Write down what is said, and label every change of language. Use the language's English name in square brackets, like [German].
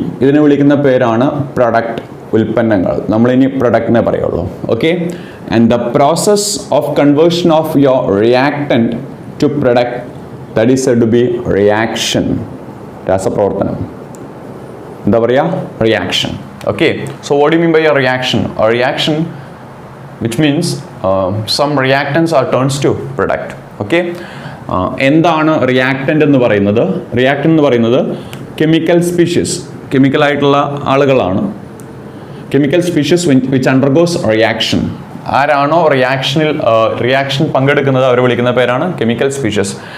[Malayalam] ഇതിനെ വിളിക്കുന്ന പേരാണ് പ്രൊഡക്റ്റ്, ഉൽപ്പന്നങ്ങൾ. നമ്മളിനി പ്രൊഡക്റ്റിനെ പറയുള്ളൂ. [English] Okay, and the process of conversion of your reactant to product, that is said to be reaction. [Malayalam] രാസപ്രവർത്തനം, എന്താ പറയുക, reaction. [English] Okay, so what do you mean by a reaction? A reaction which means some reactants are turns to product. [Malayalam] Okay, എന്താണ് reactant എന്ന് പറയുന്നത്? Reactant എന്ന് പറയുന്നത് chemical species, chemical ആയിട്ടുള്ള ആളുകളാണ്. [English] Chemical species which undergoes reaction. [Malayalam] ആരാണോ reaction പങ്കെടുക്കുന്നത് അവരെ വിളിക്കുന്ന പേരാണ് കെമിക്കൽ സ്പീഷീസ്.